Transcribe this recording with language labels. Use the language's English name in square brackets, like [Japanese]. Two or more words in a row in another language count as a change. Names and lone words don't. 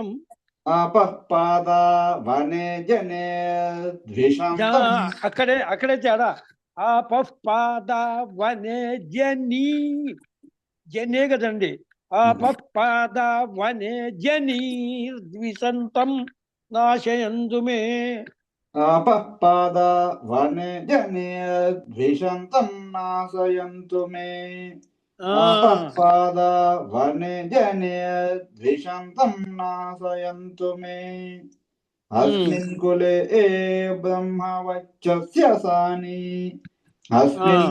[Sanskrit] ఆపః పాదా వనే జనే ద్విషంతం. [Telugu] అక్కడే తేడా. [Sanskrit] ఆపఃపాదా వనే జనే [Telugu] కదండి. [Sanskrit] ఆపఃపాదా వనే జనీ ద్విషంతం నాశయంతు మే. आपःपाद वने जने द्विषन्तं नाशयन्तु मे आपःपाद वने जने द्विषन्तं नाशयन्तु मे अस्मिन् कुले ब्रह्मवच्चस्य सानि अस्मिन्